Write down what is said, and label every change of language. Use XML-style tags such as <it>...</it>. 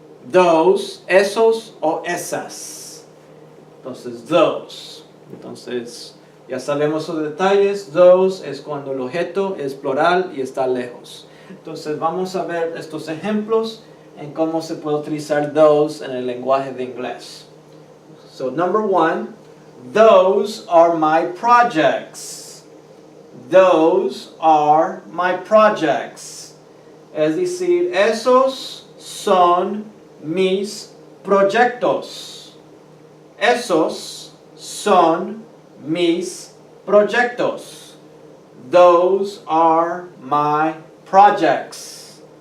<es>Those, esos o esas. Entonces, those. Entonces, ya sabemos los detalles. Those es cuando el objeto es plural y está lejos. Entonces, vamos a ver estos ejemplos en cómo se puede utilizar those en el lenguaje de inglés.</es> <en>So, number one, those are my projects. Those are my projects.</en> <es>Es decir, esos son mis proyectos. Esos son mis proyectos.</es> <en>Those are my projects.</en>